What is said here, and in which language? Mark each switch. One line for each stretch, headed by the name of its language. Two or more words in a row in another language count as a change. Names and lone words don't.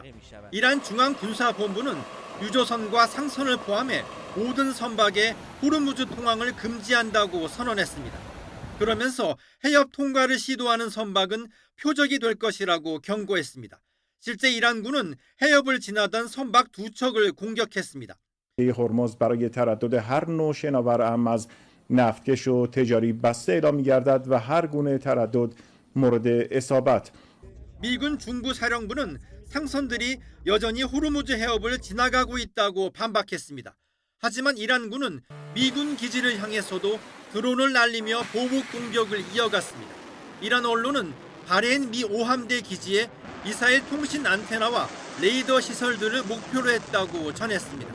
Korean: 이란 중앙군사본부는 유조선과 상선을 포함해 모든 선박에 호르무즈 통항을 금지한다고 선언했습니다. 그러면서 해협 통과를 시도하는 선박은 표적이 될 것이라고 경고했습니다. 실제 이란군은 해협을 지나던 선박 두 척을 공격했습니다.
Persian: هرمز برای تردد هر نوع شناور اهم از نفتکش و تجاری بسته اعلام می‌گردد و هر گونه تردد مورد اصابت.
Korean: 미군 중부사령부는 상선들이 여전히 호르무즈 해협을 지나가고 있다고 반박했습니다. 하지만 이란군은 미군 기지를 향해서도 드론을 날리며 보복 공격을 이어갔습니다. 이란 언론은 바레인 미 5함대 기지에 미사일 통신 안테나와 레이더 시설들을 목표로 했다고 전했습니다.